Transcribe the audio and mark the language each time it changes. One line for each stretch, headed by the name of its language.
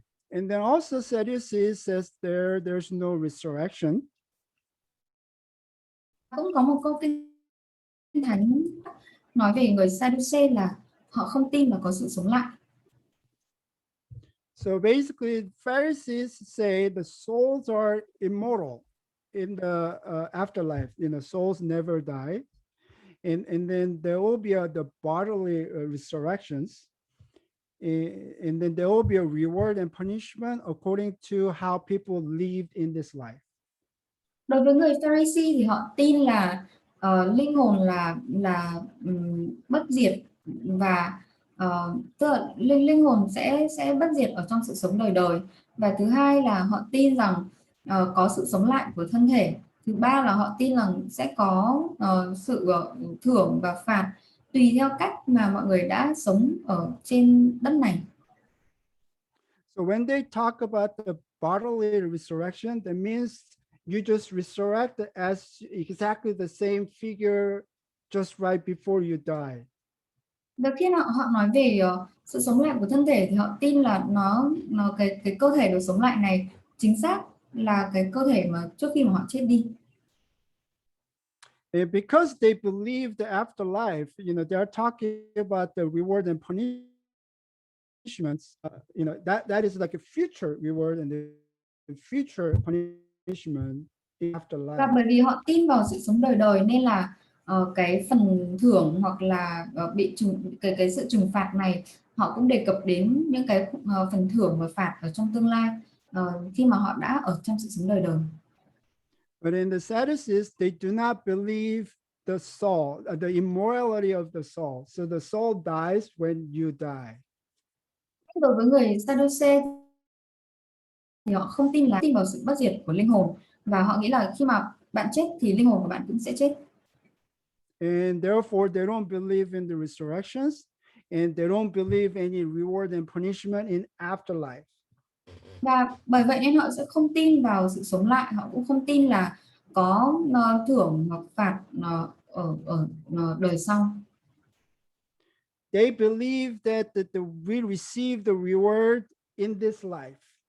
English: And then also Sadducees says there's no resurrection.
Vietnamese: Cũng có một câu kinh thánh nói về người Sadducee là họ không tin là có sự sống lại.
English: So basically, Pharisees say the souls are immortal in the afterlife. You know, souls never die, and then there will be the bodily resurrections, and then there will be a reward and punishment according to how people lived in this life.
Vietnamese: Đối với người Pharisee thì họ tin là linh hồn là bất diệt, và tức là linh hồn sẽ bất diệt ở trong sự sống đời đời. Và thứ hai là họ tin rằng có sự sống lại của thân thể. Thứ ba là họ tin rằng sẽ có sự thưởng và phạt tùy theo cách mà mọi người đã sống ở trên đất này.
English: So when they talk about the bodily resurrection, that means you just resurrect as exactly the same figure just right before you die.
Vietnamese: Và khi họ nói về sự sống lại của thân thể thì họ tin là cái cơ thể được sống lại này chính xác là cái cơ thể mà trước khi mà họ chết đi.
English: And because they believe the afterlife, they're talking about the reward and punishments. That is like a future reward and the future punishment in
Vietnamese: Và
English: afterlife.
Vietnamese: bởi vì họ tin vào sự sống đời đời nên là cái phần thưởng hoặc là bị cái sự trừng phạt này họ cũng đề cập đến những cái phần thưởng và phạt ở trong tương lai khi mà họ đã ở trong sự sống đời đời.
English: But in the Sadducees, they do not believe the soul, the immorality of the soul. So the soul dies when you die.
Vietnamese: Đối với người Sadducee thì họ không tin vào sự bất diệt của linh hồn, và họ nghĩ là khi mà bạn chết thì linh hồn của bạn cũng sẽ chết.
English: And therefore, they don't believe in the resurrections, and they don't believe any reward and punishment in afterlife.
Vietnamese: Và bởi vậy nên họ sẽ không tin vào sự sống lại, họ cũng không tin là có thưởng hoặc phạt ở đời sau.
English: They believe that we receive the reward in this life.